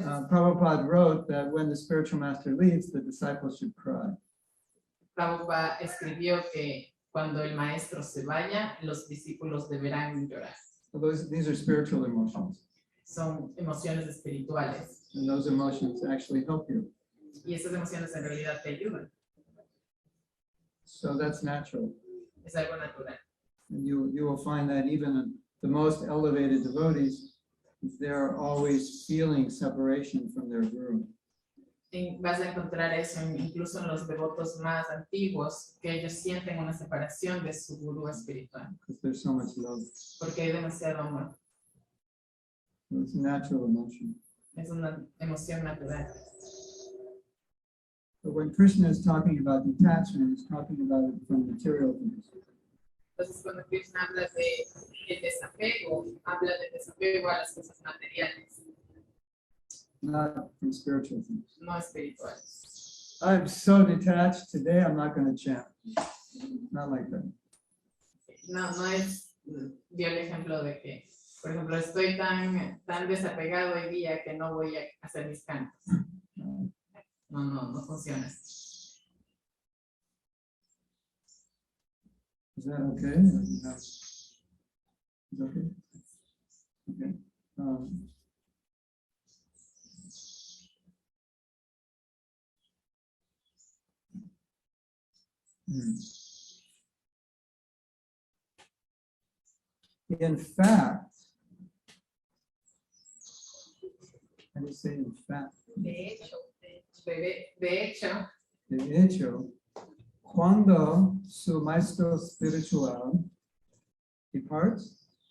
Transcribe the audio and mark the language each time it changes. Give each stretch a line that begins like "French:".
English: Prabhupada wrote that when the spiritual master leaves, the disciples should cry.
Spanish: Prabhupada escribió que cuando el maestro se vaya, los discípulos deberán llorar.
English: So these are spiritual emotions,
Spanish: Son emociones espirituales
English: and those emotions actually help you.
Spanish: y esas emociones en realidad te ayudan.
English: So that's natural.
Spanish: Es algo natural.
English: And you will find that even in the most elevated devotees, they're always feeling separation from their guru.
Spanish: Vas a encontrar eso incluso en los devotos más antiguos, que ellos sienten una separación de su gurú espiritual,
English: Because there's so much love.
Spanish: porque hay demasiado amor.
English: It's a natural emotion.
Spanish: Es una emoción natural.
English: But when Krishna is talking about detachment, he's talking about it from material things.
Spanish: Entonces, cuando Krishna habla de desapego, habla de desapego a las cosas materiales,
English: Not from spiritual things.
Spanish: no espirituales.
English: I'm so detached today, I'm not going to chant. Not like that.
Spanish: No es, dio el ejemplo de que, por ejemplo, estoy tan desapegado hoy día que no voy a hacer mis cantos. No funciona.
English: Is that okay? No. Is that okay? Okay. In fact, how do you say in fact?
Spanish: De hecho, De hecho, cuando su maestro espiritual departs,